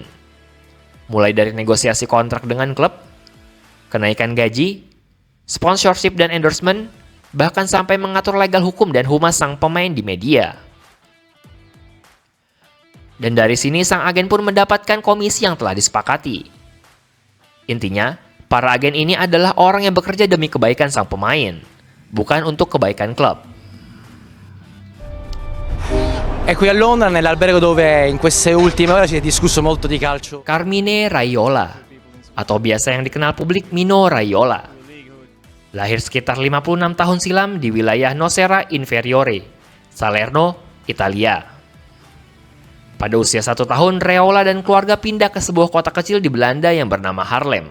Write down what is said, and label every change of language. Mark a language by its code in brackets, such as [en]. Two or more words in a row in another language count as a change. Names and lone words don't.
[id] Mulai dari negosiasi kontrak dengan klub, kenaikan gaji, sponsorship dan endorsement, bahkan sampai mengatur legal hukum dan humas sang pemain di media. Dan dari sini sang agen pun mendapatkan komisi yang telah disepakati. Intinya, para agen ini adalah orang yang bekerja demi kebaikan sang pemain, bukan untuk kebaikan klub. [it] È qui a Londra, nell'albergo dove in queste ultime ore si è discusso molto di calcio. [id] Carmine Raiola, atau biasa yang dikenal publik Mino Raiola. Lahir sekitar 56 tahun silam di wilayah Nocera Inferiore, Salerno, Italia. Pada usia 1 tahun, Raiola dan keluarga pindah ke sebuah kota kecil di Belanda yang bernama Haarlem.